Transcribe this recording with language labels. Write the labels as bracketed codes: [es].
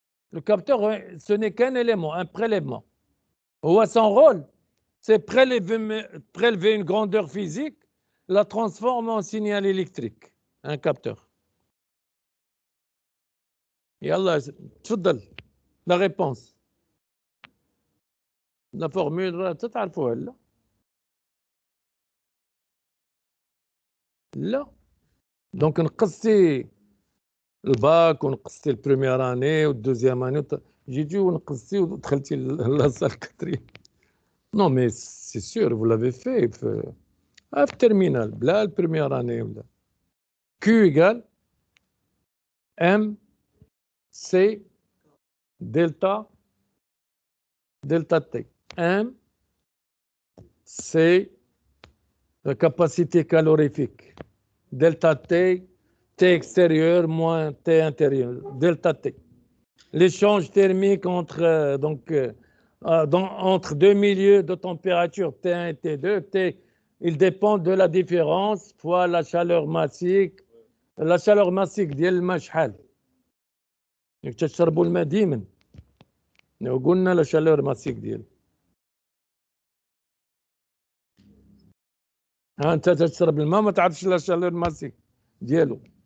[fr] Le capteur, ce n'est qu'un élément, un prélèvement. Son rôle, c'est prélever une grandeur physique, la transformer en signal électrique, un capteur. [ar] Yallah, tfadal, [fr] la réponse. La formule, tu [ar] تعرفوها لا؟ لا. Donc نقصتي الباك ونقصتي البريمير اني والدوزيام اني جيتي ونقصتي ودخلتي لاصال كاتريم. [fr] Non, mais c'est sûr, vous l'avez fait. [ar] في terminal, بلا البريمير اني ولا. [fr] Q égale M C delta T. M, c'est la capacité calorifique. Delta T, T extérieur moins T intérieur. Delta T. L'échange thermique entre deux milieux de température T1 et T2, il dépend de la différence fois la chaleur massique. [ar] La chaleur massique ديال الماء شحال؟ تشربوا الماء ديما. وقلنا لا chaleur massique ديال. انت تشرب الماء ما تعرفش لا chaleur massique ديالو.